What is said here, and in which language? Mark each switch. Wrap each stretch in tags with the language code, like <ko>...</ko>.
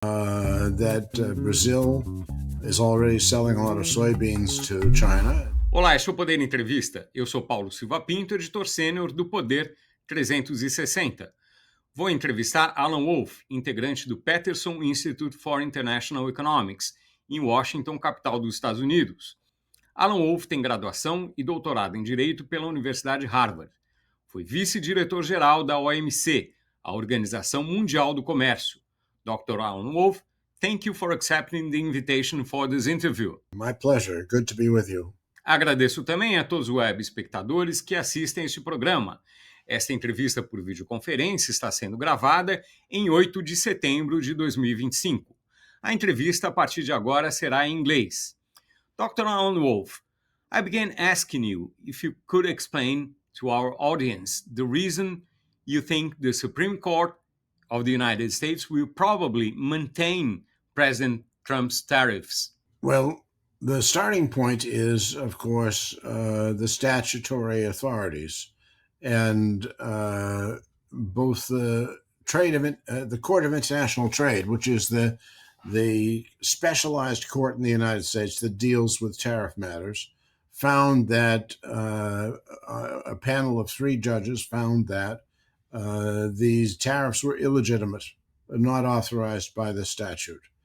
<en>that Brazil is already selling a lot of soybeans to China.</en> <pt>Olá, este é o Poder Entrevista. Eu sou Paulo Silva Pinto, editor sênior do Poder 360. Vou entrevistar Alan Wolff, integrante do Peterson Institute for International Economics, em Washington, capital dos Estados Unidos. Alan Wolff tem graduação e doutorado em Direito pela Universidade Harvard. Foi vice-diretor-geral da OMC, a Organização Mundial do Comércio.</pt> <en>Dr. Alan Wolff, thank you for accepting the invitation for this interview. My pleasure. Good to be with you.</en> <pt>Agradeço também a todos os web espectadores que assistem este programa. Esta entrevista por videoconferência está sendo gravada em 8 de setembro de 2025. A entrevista a partir de agora será em inglês.</pt> <en>Dr. Alan Wolff, I began asking you if you could explain to our audience the reason you think the Supreme Court of the United States will probably maintain President Trump's tariffs. Well, the starting point is, of course, the statutory authorities, and both the Court of International Trade, which is the specialized court in the United States that deals with tariff matters, found that a panel of 3 judges found that these tariffs were illegitimate, not authorized by the statute.</en>